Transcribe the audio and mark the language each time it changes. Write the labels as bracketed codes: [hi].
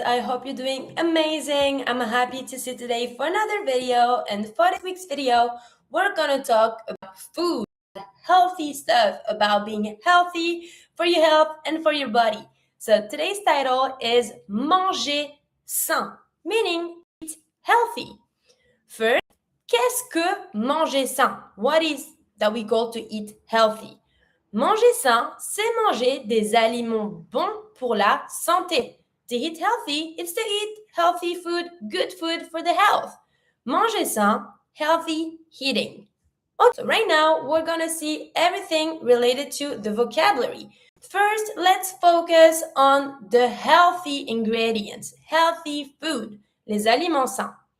[en] I hope you're doing amazing. I'm happy to see today for another video, and for this week's video we're gonna talk about food, healthy stuff, about being healthy for your health and for your body. So today's title is Manger sain, meaning eat healthy. First, [fr] qu'est-ce que manger sain? [en] What is that we call to eat healthy? [fr] Manger sain, c'est manger des aliments bons pour la santé. [en] To eat healthy, it's to eat healthy food, good food for the health. Manger sain, healthy eating. Okay, so right now, we're gonna see everything related to the vocabulary. First, let's focus on the healthy ingredients, healthy food, les aliments sains.